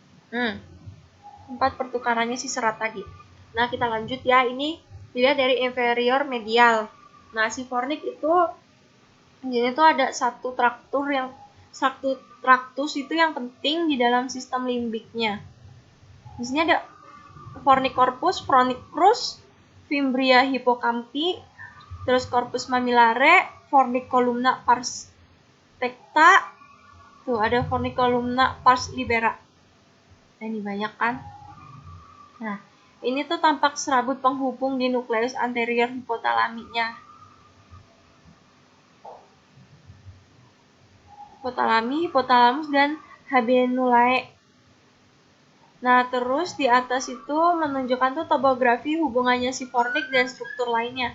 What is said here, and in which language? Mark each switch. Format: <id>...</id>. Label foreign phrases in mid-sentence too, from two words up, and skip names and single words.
<id>Tempat pertukarannya si serat tadi. Nah, kita lanjut ya. Ini dilihat dari</id> <la>inferior medial.</la> <id>Nah, si fornik itu jadi itu ada satu traktus itu yang penting di dalam sistem limbiknya. Di sini ada</id> <la>fornic corpus, fornic crus, fimbria hippocampi, terus corpus mamillare, fornic columna pars tecta,</la> <id>tuh ada</id> <la>fornic columna pars libera.</la> <id>Nah, ini banyak kan? Nah, ini tuh tampak serabut penghubung di nukleus anterior hipotalaminya. Hipotalamus, dan habenulae. Nah, terus di atas itu menunjukkan tuh topografi hubungannya si fornik dan struktur lainnya.</id>